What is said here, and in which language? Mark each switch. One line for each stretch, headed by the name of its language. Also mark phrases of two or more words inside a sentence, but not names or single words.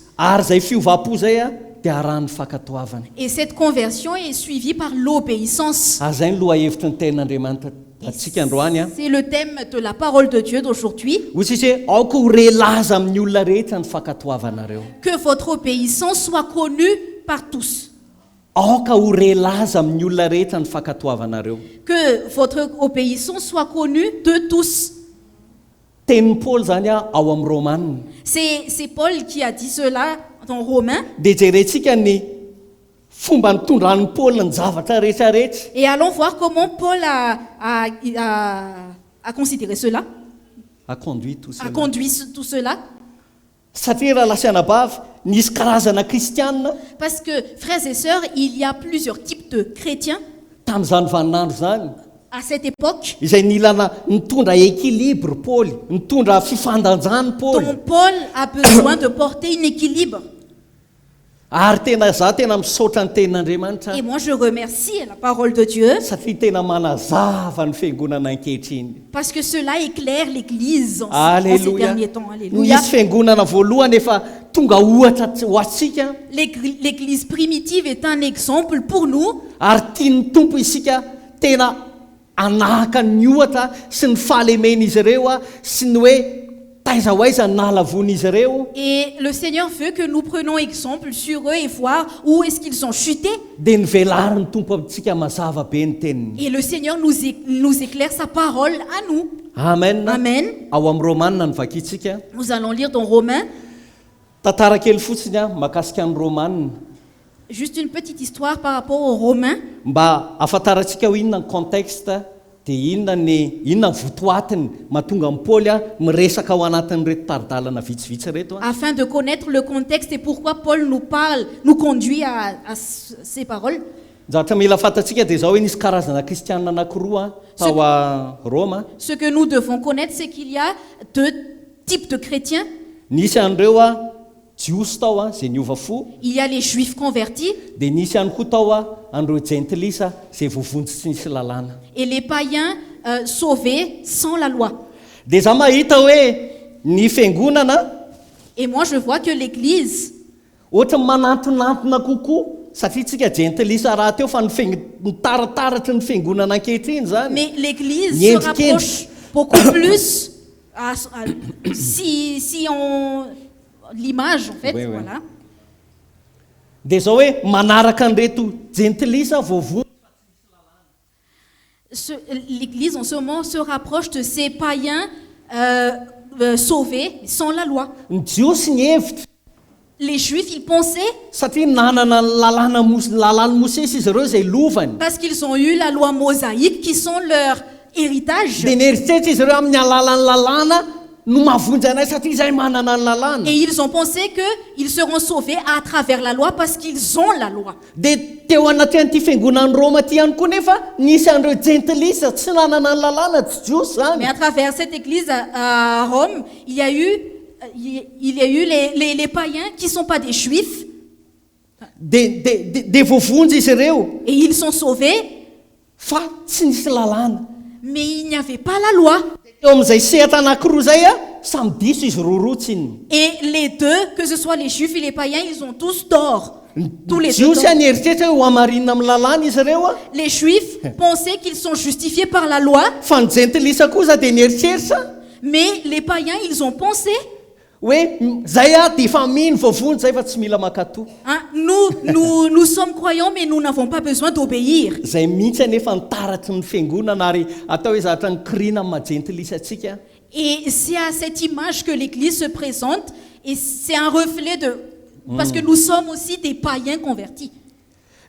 Malagasy: Ary zay fiovapo zay a dia arahan'ny fakatoavana.
French: Et cette conversion est suivie par l'obéissance.
Malagasy: Zay ny lohahevitry ny tenin'Andriamanitra atsika androany a.
French: C'est le thème de la parole de Dieu d'aujourd'hui.
Malagasy: Hoy tsisy hoe aoka ho relaza amin'ny olona rehetra ny fakatoavanareo.
French: Que votre obéissance soit connue par tous.
Malagasy: Aoka ho relaza amin'ny olona rehetra ny fakatoavanareo.
French: Que votre obéissance soit connue de tous.
Malagasy: Tenin'ny Paul zany a ao amin'ny Romanina.
French: C'est Paul qui a dit cela dans Romains.
Malagasy: Dia jerentsika ny fomba nitondran'ny Paul ny zavatra rehetrarehetra.
French: Et allons voir comment Paul a considéré cela, A conduit tout a cela. conduit tout cela.
Malagasy: Satria raha lasa anabavy nisy karazana kristianina
French: Parce que, frères et sœurs, il y a plusieurs types de chrétiens
Malagasy: tamin'izany vaninandro zany.
French: à cette époque
Malagasy: Izay nilana nitondra équilibre Paul, nitondra fifandanjany Paul.
French: dont Paul a besoin de porter un équilibre.
Malagasy: Ary tena za tena misaotra ny tenin'Andriamanitra
French: Et moi, je remercie la parole de Dieu
Malagasy: satria tena manazava ny fiangonana ankehitriny.
French: parce que cela éclaire l'Église en ces Alléluia. derniers temps. Alléluia.
Malagasy: Nisy fiangonana voalohany efa tonga ohatra ho atsika
French: L'Église primitive est un exemple pour nous.
Malagasy: ary tiany tompo isika tena anahaka ny ohatra sy ny fahalemen'izy ireo a sy ny hoe taiza ho aiza nahalavon'izy ireo.
French: Et le Seigneur veut que nous prenions exemple sur eux et voir où est-ce qu'ils ont chuté.
Malagasy: Dia nivelary ny tompo amintsika mazava be ny teniny.
French: Et le Seigneur nous éclaire sa parole à nous.
Malagasy: Amen.
French: Amen.
Malagasy: Ao amin'ny Romanina ny vakitsika.
French: Nous allons lire dans Romains.
Malagasy: Tantara kely fotsiny a mahakasika ny Romanina
French: Juste une petite histoire par rapport aux Romains.
Malagasy: mba afantarantsika ho inona ny contexte dia inona ny votoatiny mahatonga ny Paul a miresaka ao anatin'reto taridalana vitsivitsy reto a.
French: Afin de connaître le contexte et pourquoi Paul nous parle, nous conduit à ces paroles.
Malagasy: Zavatra mila fantatsika dia zao hoe nisy karazana kristianina anankiroa tao a Roma.
French: Ce que nous devons connaître, c'est qu'il y a deux types de chrétiens.
Malagasy: Nisy an'ireo a jiosy tao a zay niova fo,
French: Il y a les juifs convertis
Malagasy: dia nisy ihany koa tao a an'ireo jentilisa zay voavonjy tsy nisy lalàna.
French: et les païens sauvés sans la loi.
Malagasy: Dia za mahita hoe ny fiangonana
French: Et moi, je vois que l'Église,
Malagasy: ohatra manantonantona kokoa satria tsika jentilisa raha teo fa ny tarataratry ny fiangonana ankehitriny zany.
French: mais l'Église Ni se indiqué. rapproche beaucoup plus si on l'image en fait, Oui, oui. voilà.
Malagasy: Dia zao hoe manaraka an'ireto jentilisa voavoa
French: L'Église en ce moment se rapproche de ces païens sauvés sans la loi.
Malagasy: ny jiosy ny hevitra
French: Les Juifs, ils pensaient,
Malagasy: satria nanana ny lalàny Mosesy izy ireo zay lovany.
French: parce qu'ils ont eu la loi mosaïque qui sont leur héritage,
Malagasy: Dia nieritreritra izy ireo amin'ny alalan'ny lalàna no mahavonjy anay satria izay manana ny lalàna.
French: et ils ont pensé qu'ils seront sauvés à travers la loi parce qu'ils ont la loi.
Malagasy: Dia teo anatin'ity fiangonan'ny Roma ty ihany koa nefa nisy an'ireo jentilisa tsy nanana ny lalàna tsy jiosy zany.
French: Mais à travers cette église à Rome, il y a eu les païens qui ne sont pas des juifs
Malagasy: Dia voavonjy izy ireo
French: et ils sont sauvés,
Malagasy: fa tsy nisy lalàna.
French: mais il n'y avait pas la loi.
Malagasy: Eo amin'izay sehatra anankiroa zay a samy diso izy rorotsiny.
French: Et les deux, que ce soit les juifs et les païens, ils ont tous tort. Tous les deux.
Malagasy: Jiosy a
French: tort.
Malagasy: nieritreritra hoe ho amarinina amin'ny lalàna izy ireo a,
French: Les juifs pensaient qu'ils sont justifiés par la loi,
Malagasy: fa ny jentilisa kosa dia nieritreritra
French: mais les païens, ils ont pensé,
Malagasy: hoe zay a dia efa mino voavonjy zay fa tsy mila makatoa.
French: hein, nous sommes croyants, mais nous n'avons pas besoin d'obéir.
Malagasy: Zay mihitsy anefa nitaratry ny fiangonana ary atao hoe zavatra nikirina amin'ny majentilisa atsika.
French: Et c'est à cette image que l'Église se présente, et c'est un reflet de... Parce que nous sommes aussi des païens convertis.